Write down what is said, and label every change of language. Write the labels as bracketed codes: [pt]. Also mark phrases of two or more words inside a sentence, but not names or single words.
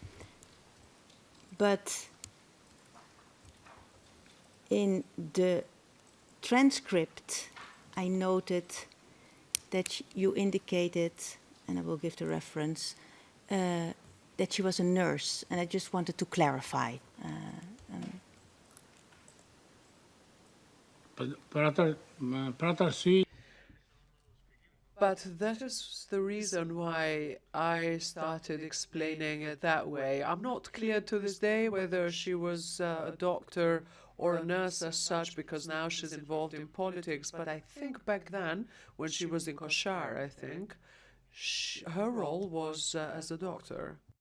[en] But in the transcript, I noted that you indicated, and I will give the reference, that she was a nurse, and I just wanted to clarify. [sq] për atë arsye [en] But that is the reason why I started explaining it that way. I'm not clear to this day whether she was a doctor or a nurse as such, because now she's involved in politics. But I think back then, when she was in Koshar, I think, her role was as a doctor.